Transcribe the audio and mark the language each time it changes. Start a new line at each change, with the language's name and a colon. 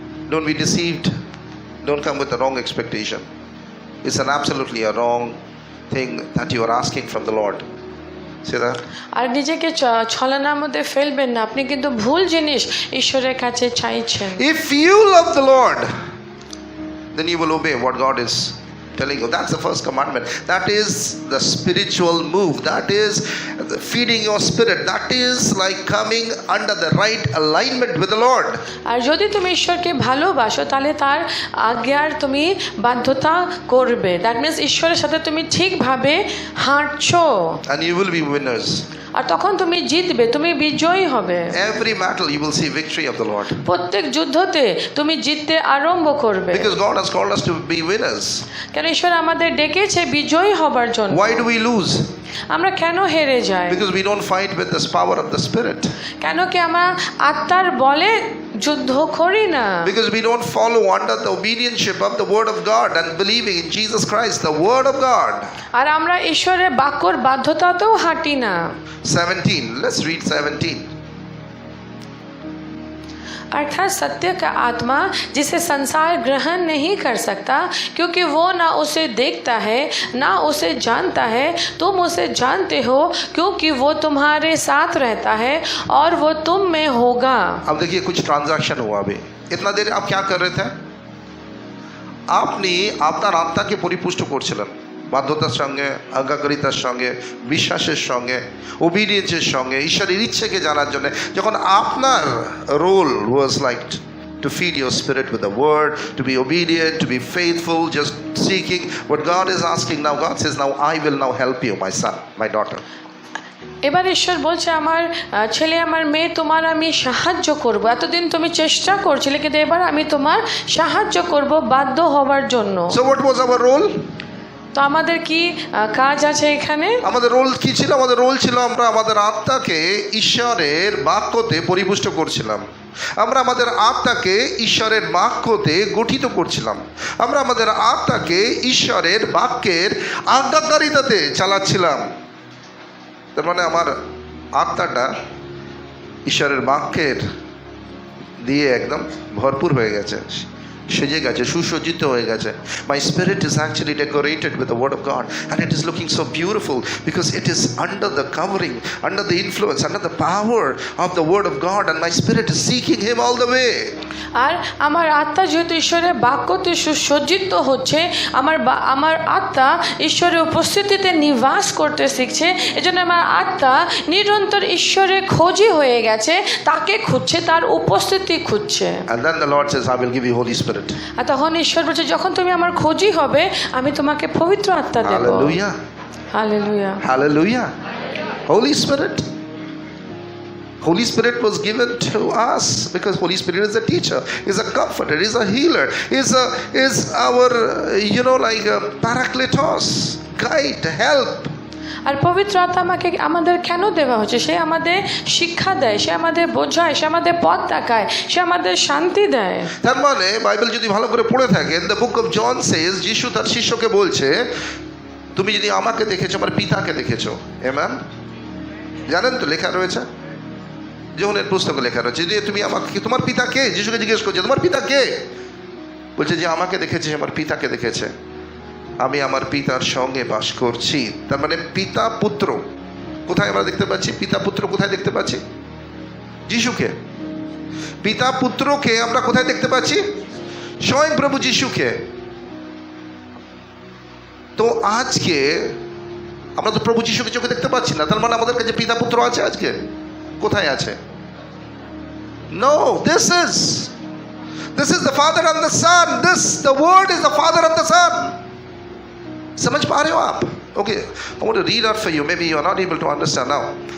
English: Don't be deceived, don't come with the wrong expectation. It's an absolutely a wrong thing that you are asking from the Lord. See that?
Bangla: আর নিজেকে ছলনার মধ্যে ফেলবেন না, আপনি কিন্তু ভুল জিনিস ঈশ্বরের কাছে চাইছেন।
English: If you love the Lord, then you will obey what God is telling you. That's the first commandment. That is the spiritual move. That is feeding your spirit. That is like coming under the right alignment with the Lord.
Bangla: আর যদি তুমি ঈশ্বরকে ভালোবাসো তাহলে তার আজ্ঞার তুমি বাধ্যতা করবে।
English: that means
Bangla: ঈশ্বরের সাথে তুমি ঠিকভাবে হাঁটছো,
English: And you will be winners.
Bangla: আর তখন তুমি জিতবে, তুমি বিজয়ী হবে।
English: Every battle you will see victory of the Lord.
Bangla: প্রত্যেক যুদ্ধতে তুমি জিততে আরম্ভ করবে,
English: Because God has called us to be winners.
Bangla: কেন ঈশ্বর আমাদের ডেকেছে বিজয়ী হবার জন্য।
English: Why do we lose?
Bangla: আমরা কেন হেরে যাই?
English: Because we don't fight with this power of the Spirit.
Bangla: কেন কি আমরা আত্মার বলে যুদ্ধ করি না?
English: Because we don't follow under the obedience of the word of God and believing in Jesus Christ, the word of God.
Bangla: আর আমরা ঈশ্বরের বাক্যর বাধ্যতাতেও হাঁটি না।
English: 17, let's read 17.
Hindi: अर्थात सत्य का आत्मा जिसे संसार ग्रहण नहीं कर सकता, क्योंकि वो ना उसे देखता है ना उसे जानता है। तुम उसे जानते हो क्योंकि वो तुम्हारे साथ रहता है और वो तुम में होगा। अब देखिए कुछ ट्रांजैक्शन हुआ अभी। इतना देर आप क्या कर रहे थे?
Bangla: আপনি আপনার আত্মাকে পরিপুষ্ট করছিলেন বাধ্যতার সঙ্গে, আজ্ঞাকারিতার সঙ্গে, বিশ্বাসের সঙ্গে, ওবিডিয়েন্সের সঙ্গে, ঈশ্বরের ইচ্ছেকে জানার জন্য। যখন আপনার
English: Role was like to feed your spirit with the word, to be obedient, to be faithful, just seeking what God is asking. Now God says, now I will now help you, my son, my daughter.
Bangla: এবার ঈশ্বর বলছে, আমার ছেলে আমার মেয়ে তোমার আমি সাহায্য করব। এতদিন তুমি চেষ্টা করছিলে, কিন্তু এবার আমি তোমার সাহায্য করব বাধ্য হবার জন্য।
English: So what was our role?
Bangla: তো আমাদের কি কাজ আছে এখানে? আমাদের রোল কি ছিল? আমাদের রোল ছিল আমরা আমাদের আত্মাকে ঈশ্বরের বাক্যতে পরিপুষ্ট করছিলাম, আমরা আমাদের আত্মাকে ঈশ্বরের বাক্যতে গঠিত করছিলাম, আমরা আমাদের আত্মাকে ঈশ্বরের বাক্যের আজ্ঞাকারিতাতে চালাচ্ছিলাম। তার মানে আমার আত্মাটা ঈশ্বরের বাক্যের দিয়ে একদম ভরপুর হয়ে গেছে, সেজে গেছে, সুসজ্জিত হয়ে গেছে।
English: My spirit is actually decorated with the word of God and it is looking so beautiful because it is under the covering, under the influence, under the power of the word of God, and my spirit is seeking him all the way.
Bangla: আর আমার আত্মা যেহেতু ঈশ্বরের বাক্যতে সুসজ্জিত হচ্ছে, আমার আত্মা ঈশ্বরের উপস্থিতিতে নিবাস করতে শিখছে, এজন্য আমার আত্মা নিরন্তর ঈশ্বরের খোঁজি হয়ে গেছে, তাকে খুঁজছে, তার উপস্থিতি খুঁজছে।
English: And then the Lord says, I will give you Holy Spirit.
Bangla: আর তখন ঈশ্বর বলছে, যখন তুমি আমার খোঁজি হবে, আমি তোমাকে পবিত্র আত্মা দেব।
English: Hallelujah.
Bangla: Hallelujah.
English: Hallelujah. Holy Spirit. Holy Spirit was given to us because Holy Spirit is a teacher, is a comforter, is a healer, is our like a parakletos, guide, help.
Bangla: আর পবিত্র আত্মা আমাদের কেন দেওয়া হচ্ছে? সে আমাদের শিক্ষা দেয়, সে আমাদের বোঝায়, সে আমাদের পথ দেখায়, সে আমাদের শান্তি দেয়। তার মানে বাইবেল যদি ভালো করে পড়ে থাকেন,
English: the book of John says,
Bangla: যিশু তার শিষ্যকে বলছে, তুমি যদি আমাকে দেখেছো, আমার পিতাকে দেখেছো। আমেন। জানেন তো লেখা রয়েছে, যোহনের পুস্তকে লেখা রয়েছে যে তুমি আমাকে, তোমার পিতা কে? যিশুকে জিজ্ঞেস করছে, তোমার পিতা কে? বলছে যে আমাকে দেখেছে, আমার পিতাকে দেখেছে, আমি আমার পিতার সঙ্গে বাস করছি। তার মানে পিতা পুত্র কোথায় আমরা দেখতে পাচ্ছি? পিতা পুত্র কোথায় দেখতে পাচ্ছি? যিশুকে। পিতা পুত্রকে আমরা কোথায় দেখতে পাচ্ছি? স্বয়ং প্রভু যিশুকে। তো আজকে আমরা তো প্রভু যিশুকে চোখে দেখতে পাচ্ছি না, তার মানে আমাদের কাছে পিতা পুত্র আছে আজকে? কোথায় আছে?
English: No, this is the Father and the Son. The Word is the Father and the Son.
Hindi: समझ पा रहे हो आप?
English: Okay, I want to read out for you. Maybe you are not able to understand now.